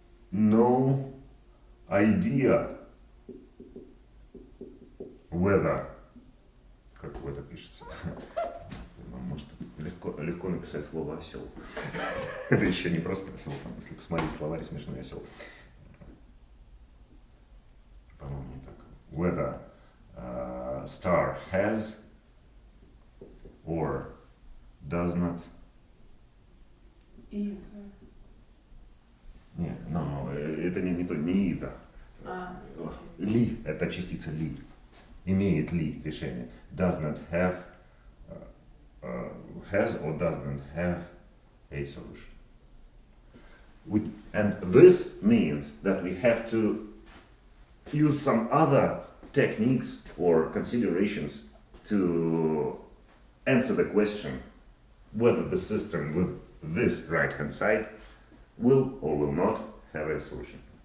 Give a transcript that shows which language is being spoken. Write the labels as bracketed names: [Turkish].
[English] No idea whether, [Russian] как это пишется, может легко написать слово осел. Это еще не просто осел, если посмотреть словарь, смешной осел. По-моему, не так. [English] Whether star has or does not. Either. [Russian] Нет, это не either. Ли, это частица ли. Имеет ли решение. [English] Does not have, has or does not have a solution. And this means that we have to use some other techniques or considerations to answer the question whether the system with this right-hand side will or will not have a solution.